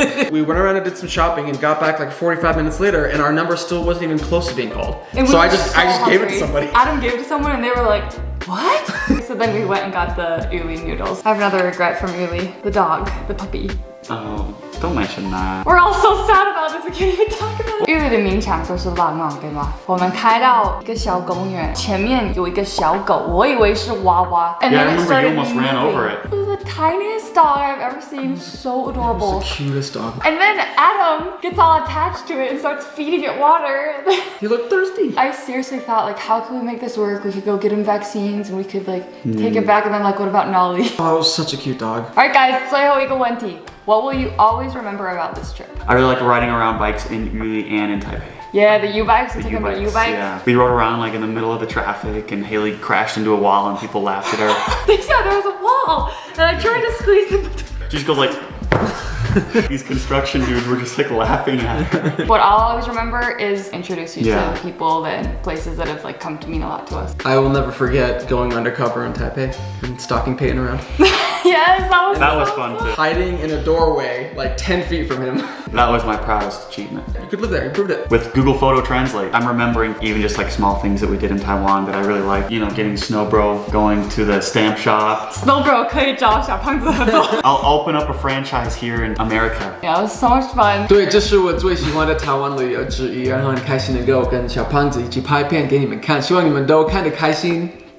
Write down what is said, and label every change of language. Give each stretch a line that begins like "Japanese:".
English: We went around and did some shopping and got back like 45 minutes later and our number still wasn't even close to being called. So I just gave it to somebody. Adam gave it to someone and they were like, what? So then we went and got the Uli noodles. I have another regret from Uli, the dog, the puppy. Oh, don't mention that. We're all so sad about this, we can't even talk about it.
Chinese: 玉里的名场都是浪漫，对吗？我们开到一个小公园，前面有一个小狗，我以为是娃娃。
English: And Yeah, I then it remember started you almost ran moving. over it. It was the tiniest dog I've ever seen, so adorable. It's the cutest dog. And then Adam gets all attached to it and starts feeding it water. He looked thirsty. I seriously thought, like, how could we make this work? We could go get him vaccines and we could, like, take it back. And then, like, what about Nolly? Oh, it was such a cute dog. Alright, guys,
Chinese: 最后一个问题.
English: What will you always remember about this trip? I really like riding around bikes in Uli and in Taipei. Yeah, the U-bikes. We took him to U-bikes. Yeah. We rode around like in the middle of the traffic, and Haley crashed into a wall, and people laughed at her. Yeah, there was a wall, and I tried to squeeze in between. She just goes like. These construction dudes were just like laughing at her. What I'll always remember is introduce you Yeah. to the people and places that have like come to mean a lot to us. I will never forget going undercover in Taipei and stalking Peyton around. Yes, That was fun too. Hiding in a doorway like 10 feet from him. That was my proudest achievement. You could live there, you proved it. With Google Photo Translate, I'm remembering even just like small things that we did in Taiwan that I really like. You know, getting Snow Bro, going to the stamp shop.
Chinese: Snow Bro 可以找小胖子合作。
English: I'll open up a franchise here in America. Yeah, it was so much fun.
Chinese: 对，这是我最喜欢的台湾旅游之一，然后很开心能够跟小胖子一起拍片给你们看，希望你们都看得开心。